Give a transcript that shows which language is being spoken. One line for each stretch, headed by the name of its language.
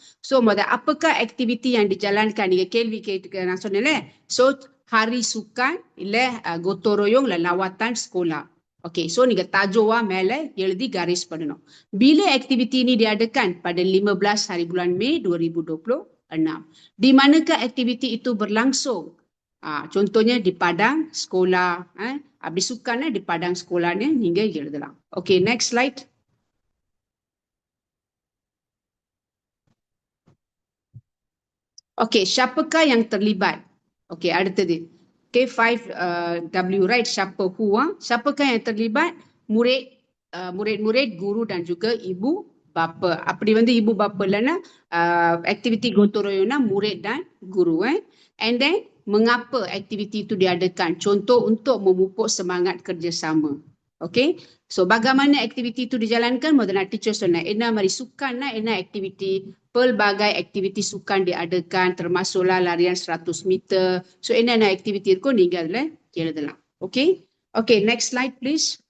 Malay: So apakah aktiviti yang dijalankan?
Tamil: நீங்க கேள்வி கேட்டு நான் சொன்னேன்ல.
Malay: So hari sukan இல்ல gotong royong இல்ல lawatan sekolah.
Tamil: Okay, so நீங்க tajuk மேல எழுதி garis பண்ணணும்.
Malay: Bila aktiviti ini diadakan? Pada 15 hari bulan Mei 2026. Di manakah aktiviti itu berlangsung? Contohnya di padang sekolah. Habis sukannya di padang sekolahnya
Tamil: நீங்க எழுதலாம்.
English: Okay, next slide.
Malay: Okay, siapakah yang terlibat?
English: Okay, அடுத்தது. Okay, 5W, right? Siapa, who?
Malay: Siapakah yang terlibat? Murid-murid, guru dan juga ibu bapa.
Tamil: அப்படி ibu bapa இல்லைன்னா aktiviti gotong royongnya murid dan guru.
Malay: And then mengapa aktiviti itu diadakan? Contoh untuk memupuk semangat kerjasama. Okay, so bagaimana aktiviti itu dijalankan?
Tamil: முதல்ல teacher சொன்னேன் என்ன மாதிரி sukan என்ன aktiviti,
Malay: pelbagai aktiviti sukan diadakan termasuklah larian 100 meter.
Tamil: So என்னென்ன aktiviti இருக்கும் நீங்க அதுல எழுதலாம்.
English: Okay, okay, next slide please.